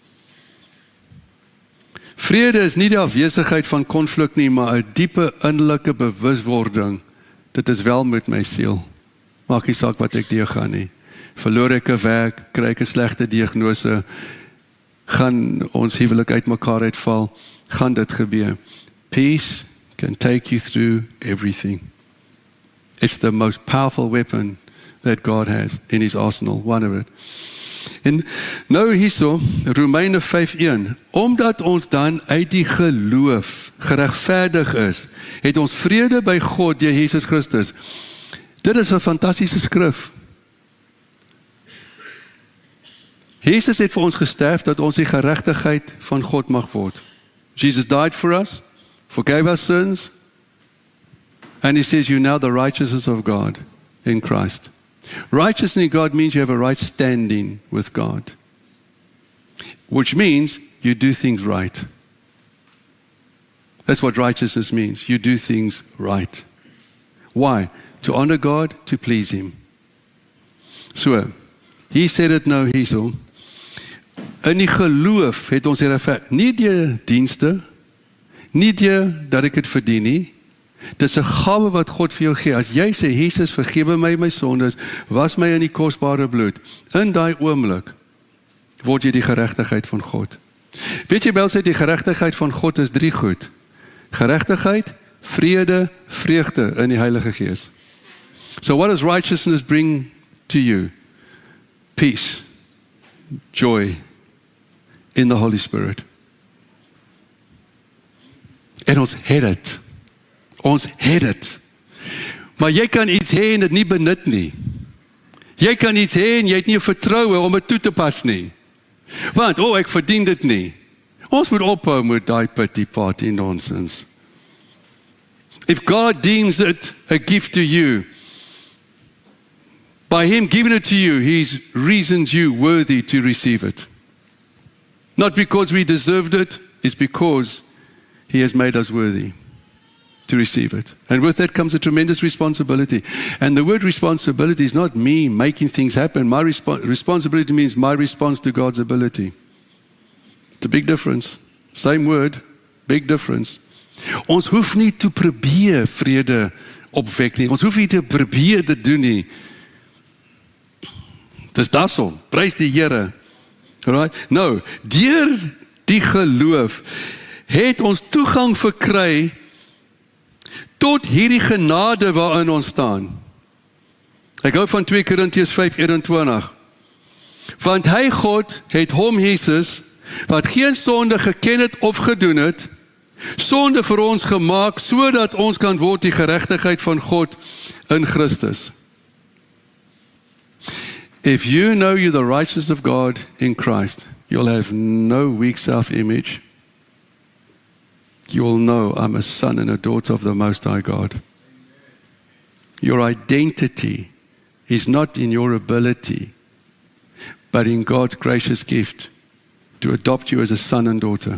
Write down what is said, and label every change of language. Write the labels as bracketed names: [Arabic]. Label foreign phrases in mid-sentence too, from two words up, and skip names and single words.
[Afrikaans] Vrede is nie die afwesigheid van konflik nie, maar 'n diepe innerlike bewuswording. Dit is wel met my siel. Maak nie saak wat ek deurgaan nie. Verloor ek 'n werk, kry ek 'n slegte diagnose. gaan ons huwelik uit mekaar uitval, gaan dit gebeur. [English] Peace can take you through everything. It's the most powerful weapon that God has in his arsenal, one of it. [Afrikaans] En nou hierso, Romeine 5:1, omdat ons dan uit die geloof geregverdig is, het ons vrede by God deur Jesus Christus. Dit is 'n fantastiese skrif. Jesus het vir ons gesterf dat ons die geregtigheid van God mag word. [English] Jesus died for us, forgave our sins, and he says, you're now the righteousness of God in Christ. Righteousness in God means you have a right standing with God, which means you do things right. That's what righteousness means. You do things right. Why? To honor God, to please him. So, he said it [Afrikaans] nou hierso. In die geloof het ons regverdig, nie deur dienste, nie deur dat ek dit verdien nie. Dit is 'n gawe wat God vir jou gee. As jy sê, Jesus, vergewe my sondes, was my in die kosbare bloed, in daai oomblik word jy die geregtigheid van God. Weet jy wel, sê die geregtigheid van God is 3 goed. Geregtigheid, vrede, vreugde in die Heilige Gees. [English] So what does righteousness bring to you? Peace, joy in the Holy Spirit. [Afrikaans] En ons het dit. Ons het dit. Maar jy kan iets hê en dit nie benut nie. Jy kan iets hê en jy het nie vertroue om dit toe te pas nie. Want, ek verdien dit nie. Ons moet ophou met daai [English] pity party nonsense. If God deems it a gift to you, by him giving it to you, he's reasoned you worthy to receive it. Not because we deserved it, it's because he has made us worthy to receive it. And with that comes a tremendous responsibility. And the word responsibility is not me making things happen. My responsibility means my response to God's ability. It's a big difference. Same word, big difference. [Afrikaans] Ons hoef nie te probeer vrede opwek nie. Ons hoef nie te probeer dit doen nie. Dis daarso. Prys die Here. Right? Nou, deur die geloof het ons toegang verkry tot hierdie genade waarin ons staan. Ek hou van 2 Korintiërs 5:21. Want hy God het hom Jesus, wat geen sonde geken het of gedoen het, sonde vir ons gemaak, sodat ons kan word die geregtigheid van God in Christus. [English] If you know you're the righteousness of God in Christ, you'll have no weak self-image. You will know I'm a son and a daughter of the Most High God. Your identity is not in your ability, but in God's gracious gift to adopt you as a son and daughter.